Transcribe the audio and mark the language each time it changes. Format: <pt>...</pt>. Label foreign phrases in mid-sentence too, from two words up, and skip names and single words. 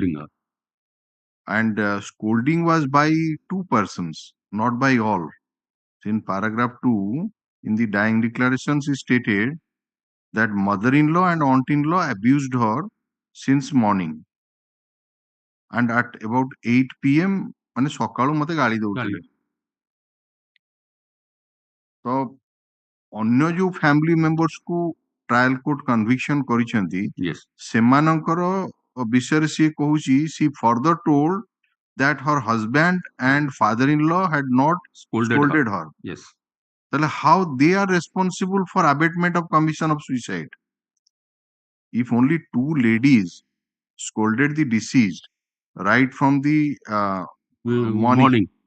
<en>And scolding was by two persons, not by all. In paragraph 2, in the dying declarations, he stated that mother-in-law and aunt-in-law abused her since morning. And at about 8 p.m.</en> <or>ମାନେ ସକାଳୁ ମତେ ଗାଳି ଦଉଥିଲେ। ତ ଅନ୍ୟ ଯୋଉ</or> <en>family membersକୁ trial court conviction</en> <or>କରିଛନ୍ତି ସେମାନଙ୍କର ବିଷୟରେ ସିଏ କହୁଛି</or> <en>she further told that her husband and father-in-law had not scolded her. ତାହେଲେ how they are responsible for abatement of commission of suicide? If only two ladies scolded the deceased right from the morning.</en>